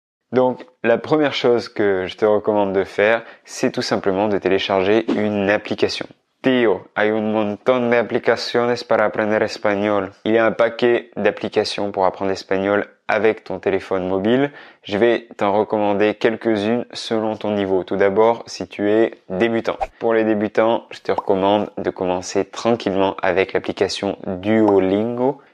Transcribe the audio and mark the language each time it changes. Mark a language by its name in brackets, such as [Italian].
[French] Donc, la première chose que je te recommande de faire, c'est tout simplement de télécharger une application. [Spanish] Tío, hay un montón de aplicaciones para aprender espagnol. [French] Il y a un paquet d'applications pour apprendre l'espagnol avec ton téléphone mobile. Je vais t'en recommander quelques-unes selon ton niveau. Tout d'abord, si tu es débutant. Pour les débutants, je te recommande de commencer tranquillement avec l'application Duolingo.